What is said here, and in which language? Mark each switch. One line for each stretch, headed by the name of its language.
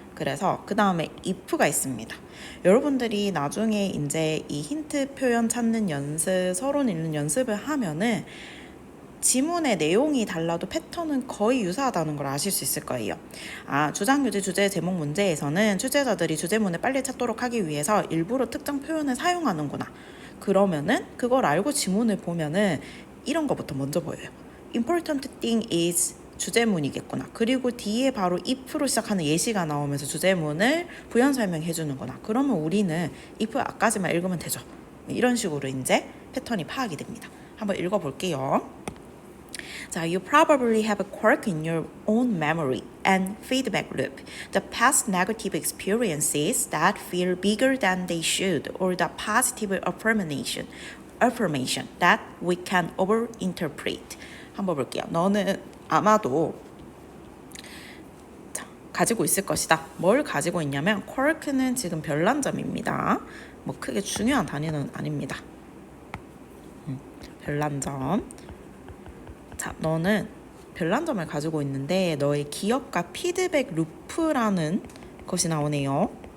Korean: 그래서 그 다음에 if가 있습니다. 여러분들이 나중에 이제 이 힌트 표현 찾는 연습, 서론 읽는 연습을 하면은 지문의 내용이 달라도 패턴은 거의 유사하다는 걸 아실 수 있을 거예요. 주장, 유제, 주제, 제목 문제에서는 출제자들이 주제문을 빨리 찾도록 하기 위해서 일부러 특정 표현을 사용하는구나. 그러면은 그걸 알고 지문을 보면은 이런 거부터 먼저 보여요.
English: Important thing is
Korean: 주제문이겠구나. 그리고 뒤에 바로 if로 시작하는 예시가 나오면서 주제문을 부연 설명해 주는구나. 그러면 우리는 if 앞까지만 읽으면 되죠. 이런 식으로 이제 패턴이 파악이 됩니다. 한번 읽어볼게요.
English: 자, you probably have a quirk in your own memory and feedback loop. The past negative experiences that feel bigger than they should, or the positive affirmation that we can overinterpret.
Korean: 한번 볼게요. 너는 아마도 가지고 있을 것이다. 뭘 가지고 있냐면 quirk는 지금 별난 점입니다. 뭐 크게 중요한 단위는 아닙니다. 별난 점. 자, 너는 별난 점을 가지고 있는데 너의 기억과 피드백 루프라는 것이 나오네요.